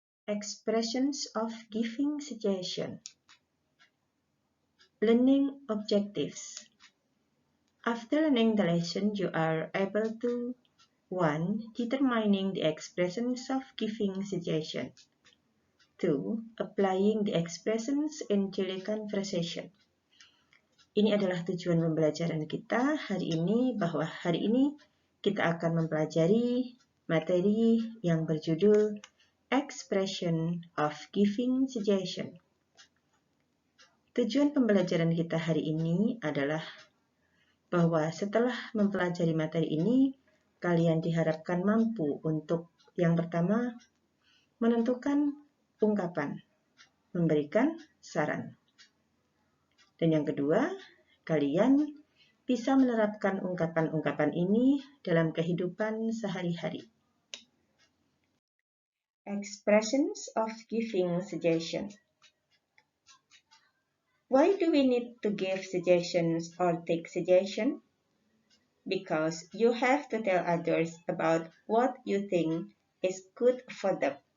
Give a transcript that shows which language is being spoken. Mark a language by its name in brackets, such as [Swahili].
[English] Expressions of giving suggestion. Learning objectives. After learning the lesson, you are able to 1. Determining the expressions of giving suggestion. 2. Applying the expressions in daily conversation. [Indonesian] Ini adalah tujuan pembelajaran kita hari ini, bahwa hari ini kita akan mempelajari materi yang berjudul [English] Expression of Giving Suggestion. [Indonesian] Tujuan pembelajaran kita hari ini adalah bahwa setelah mempelajari materi ini, kalian diharapkan mampu untuk yang pertama, menentukan ungkapan, memberikan saran. Dan yang kedua, kalian bisa menerapkan ungkapan-ungkapan ini dalam kehidupan sehari-hari. [English] Expressions of giving suggestion. Why do we need to give suggestions or take suggestion? Because you have to tell others about what you think is good for them.